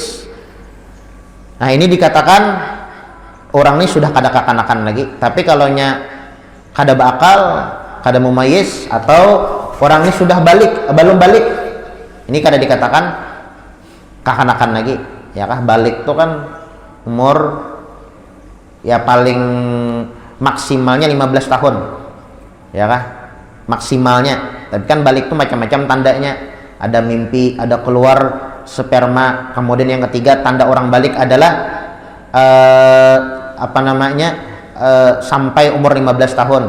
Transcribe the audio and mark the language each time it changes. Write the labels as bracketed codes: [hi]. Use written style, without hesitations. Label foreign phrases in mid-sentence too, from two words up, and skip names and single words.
[bjn] Nah, ini dikatakan orang ini sudah kada kakanakan lagi. Tapi kalaunya kada bakal, kada mumayyiz atau orang ini sudah belum balik. Ini kada dikatakan kakanakan lagi. [id] Ya kah balik itu kan umur ya paling maksimalnya 15 tahun. Ya kah? Maksimalnya Tapi kan balik tuh macam-macam tandanya. Ada mimpi, ada keluar sperma. Kemudian yang ketiga tanda orang balik adalah sampai umur 15 tahun.